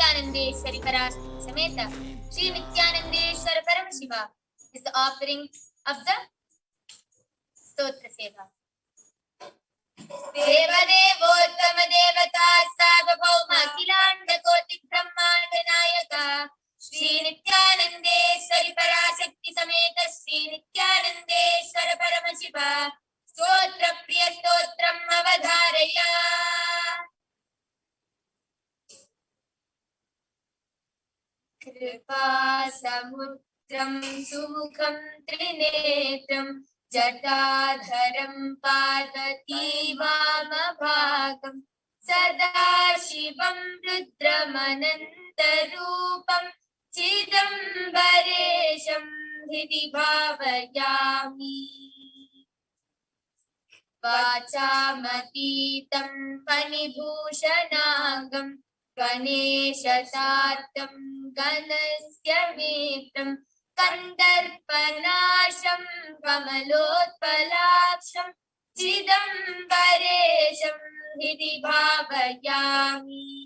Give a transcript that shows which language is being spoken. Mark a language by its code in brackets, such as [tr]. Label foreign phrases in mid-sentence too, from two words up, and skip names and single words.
[en] Nityanandeshwari Parashakti Sameta Shri Nityanandeshwara Paramashiva is the offering of the Stotra Seva. [sa] देवदेवोत्तम देवता सार्वभौम अखिलाण्ड कोटि ब्रह्माण्ड नायक श्री नित्यानन्देश्वरी पराशक्ति समेत श्री नित्यानन्देश्वर परमशिव स्तोत्र प्रिय स्तोत्रम् अवधारय. कृपा समुद्रं सुमुखं त्रिनेत्रं जटाधरं पदाति वामभागं सदा शिवं रुद्रमनन्तरूपं चिदम्बरेशं हृदि भावयामि वाचामतीतं फणिभूषणाङ्गं गणेशतातं गणस्य मित्रं कन्दर्पनाशं कमलोत्पलाक्षं चिदम्बरेशं हृदि भावयामि